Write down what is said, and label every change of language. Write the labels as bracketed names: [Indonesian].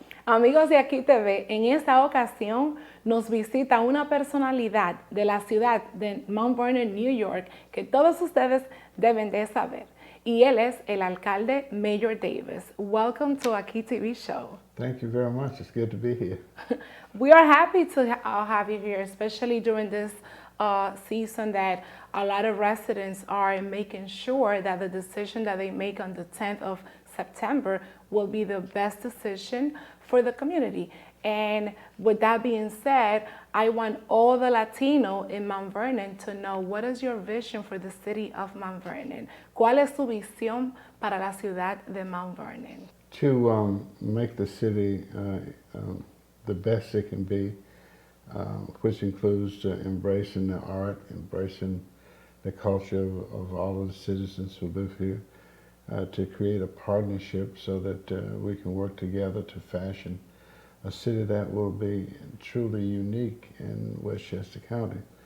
[Spanish] Amigos de Aquí TV, en esta ocasión nos visita una personalidad de la ciudad de Mount Vernon, New York, que todos ustedes deben de saber. Y él es el alcalde Mayor Davis. [English] Welcome to Aquitvshow. Thank you very much. It's good to be here. We are happy to have you here, especially during this season that a lot of residents are making sure that the decision that they make on the 10th of September will be the best decision for the community. And with that being said, I want all the Latino in Mount Vernon to know, what is your vision for the city of Mount Vernon? [Spanish] ¿Cuál es tu visión para la ciudad de Mount Vernon? [English] To make the city the best it can be, which includes embracing the art, embracing the culture of all of the citizens who live here, to create a partnership so that we can work together to fashion a city that will be truly unique in Westchester County.